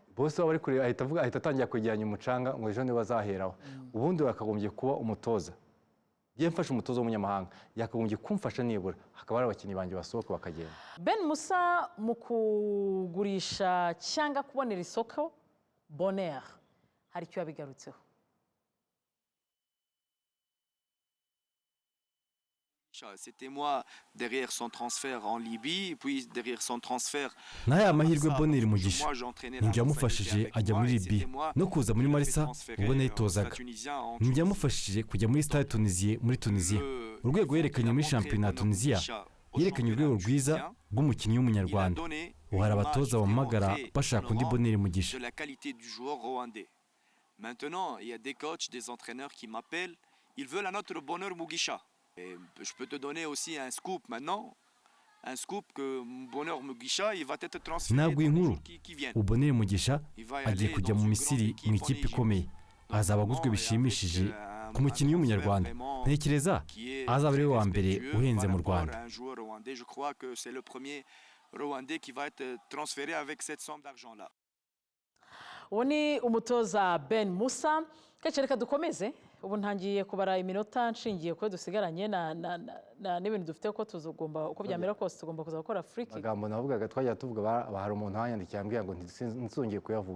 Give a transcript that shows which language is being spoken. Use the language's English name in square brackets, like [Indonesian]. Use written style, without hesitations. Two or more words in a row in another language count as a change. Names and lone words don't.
[Kinyarwanda] wari kure ahita atangira kwegeranya umucanga ngo ejo niba bazaheraho ubundi wakagombye kuba umutoza yewe mfashe umutoza w'umunyamahanga yakagombye kumfasha nibura hakaba hari abakinnyi banjye basohoka bakagenda Ben Musa mu kugurisha cyangwa kubonera isoko Bonheur hari icyo yabigarutseho [French] C'était moi derrière son transfert en Libye, puis derrière son transfert. [Kinyarwanda] N'aya mahirwe Bonheur Mugisha ninjye yamufashije ajya muri Libye no kuza muri Marisa ubwo nayitozaga ninjye yamufashije kujya muri Stade Tunisien muri Tunisia urwego yerekanye muri shampiyona ya Tunisia yerekanye urwego rwiza rw'umukinnyi w'umunyarwanda ubu hari abatoza bamagara bashaka undi Bonheur Mugisha. [French] Maintenant, il y a des coachs, des entraîneurs qui m'appellent, ils veulent un autre Bonheur Mugisha. Et je peux te donner aussi un scoop maintenant, un scoop que Bonheur Mugisha il va être transféré dans les jours qui viennent. [Kinyarwanda] Bonheur Mugisha agiye kujya mu Misiri mu ikipe ikomeye azaba aguzwe bishimishije ku mukinnyi w'umunyarwanda ntekereza azaba ari we wa mbere uhenze mu Rwanda. [French] Je crois que c'est le premier Rwandais qui va être transféré avec cette somme d'argent là. [Kinyarwanda] uwo ni umutoza Ben Musa reka dukomeze ubu ntangiye kubara iminota nshingiye ko dusigaranye n'ibintu dufite ko tuzagomba uko byamera kose tugomba kuza gukora [English] free kick. [Kinyarwanda] Amagambo navugaga twajya tuvuga hari umuntu wanyandikiye ambwira ngo ntizongeye kuyavuga